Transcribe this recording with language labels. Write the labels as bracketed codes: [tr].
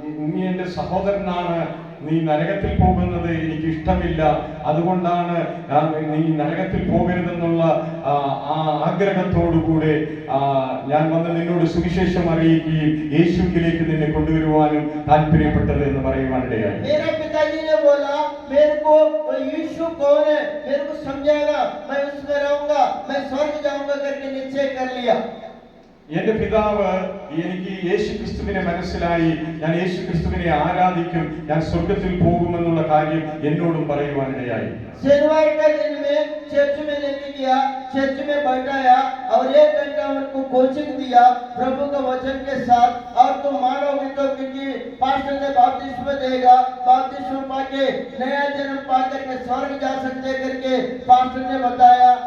[ml] നീ എന്റെ സഹോദരനാണ്, നീ നരകത്തിൽ പോകുന്നത് എനിക്ക് ഇഷ്ടമില്ല, അതുകൊണ്ടാണ് നീ നരകത്തിൽ പോകരുതെന്നുള്ള ആഗ്രഹത്തോടുകൂടെ ഞാൻ വന്ന് നിന്നോട് സുവിശേഷം അറിയിക്കുകയും യേശുവിലേക്ക് നിന്നെ കൊണ്ടുവരുവാനും താല്പര്യപ്പെട്ടത് എന്ന് പറയുവാനിടയായി. [hi] मेरा पिताजी ने बोला, मेरे को यीशु कौन है मेरे को समझाएगा, मैं उसमें रहूंगा, मैं स्वर्ग जाऊंगा करके निश्चय कर लिया। [ml] എന്റെ പിതാവ് എനിക്ക് യേശു ക്രിസ്തുവിനെ മനസ്സിലായി, ഞാൻ യേശു ക്രിസ്തുവിനെ ആരാധിക്കും, ഞാൻ സ്വർഗത്തിൽ പോകുമെന്നുള്ള കാര്യം എന്നോടും പറയുവാനിടയായി. [hi] शनिवार का दिन में चर्च में लेके गया, चर्च में बैठाया और 1 घंटा उनको कोचिंग दिया प्रभु का वचन के साथ। और तुम मानोगे तो क्योंकि पास्टर ने बपतिस्मा देगा, बपतिस्मा पाके नया जन्म पा करके स्वर्ग जा सकते करके पास्टर ने बताया।